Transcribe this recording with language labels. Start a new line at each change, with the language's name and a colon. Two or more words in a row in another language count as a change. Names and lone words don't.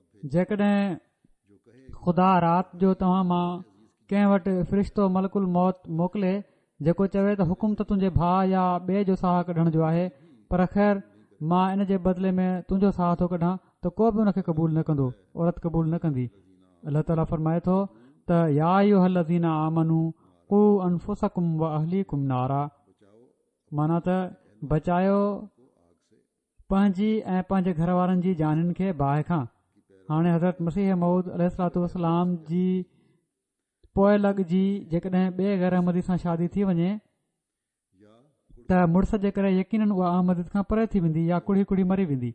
Sindhi: जेकॾहिं ख़ुदा राति जो तव्हां मां कंहिं वटि फ़रिश्तो मलकुल मौत मोकिले जेको चवे त हुकुम त तुंहिंजे भाउ या ॿिए जो साहु कढण जो आहे, पर ख़ैर मां इन जे बदिले में तुंहिंजो साहु थो कढां, त को बि हुनखे क़बूल न कंदो, औरत क़बूल न कंदी। अल्लाह ताला फरमाए थो त
Arabic: يا أيها الذين آمنوا قوا أنفسكم وأهليكم نارا,
Sindhi: माना त बचायो पंहिंजी ऐं पंहिंजे घर वारनि जी जानिन खे बाहि खां। हाणे हज़रत मसीह मऊद अलैहिस्सलातु वस्सलाम जी पोइ लॻ जी जेकॾहिं ॿिए गैर अहमदी सां शादी थी वञे त मुड़ुस जे करे यकीनन उहा अहमदीद खां परे थी वेंदी या कुड़ी कुड़ी मरी वेंदी।